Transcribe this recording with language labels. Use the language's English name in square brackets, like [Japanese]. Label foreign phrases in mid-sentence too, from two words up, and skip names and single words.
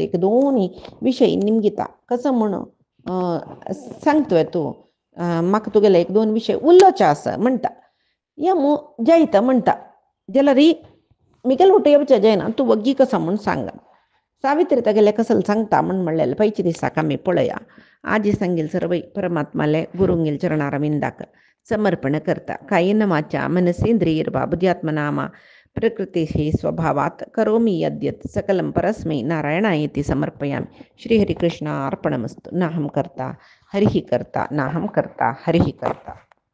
[Konkani] एक दोनूय विशय निमगिता कसं म्हूण सांगतोय तूं म्हाका तुगेले एक दोन विशय उलोवचे आसा म्हणटा यमू जयता म्हणटा जाल्यार मेगेलो ओटू येवचें जायना तूं वग्गी कसा म्हूण सांग सावित्री तागेले कसं सांगता म्हूण म्हणलेलें पयच्या दिसाक आमी पळया आजी सांगेल सर्वय परमात्माले गुरुंगेल चरणारविंदाक समर्पण करता [Sanskrit] कायेन वाचा मनसेंद्रियर्वा बुद्ध्यात्मनामा प्रकृती स्वभावात करोमि यद्यत् सकलं परस्मै नारायणायेति समर्पयामि श्रीहरिकृष्णार्पणमस्तु नाहं कर्ता हरिः कर्ता नाहं कर्ता हरिः कर्ता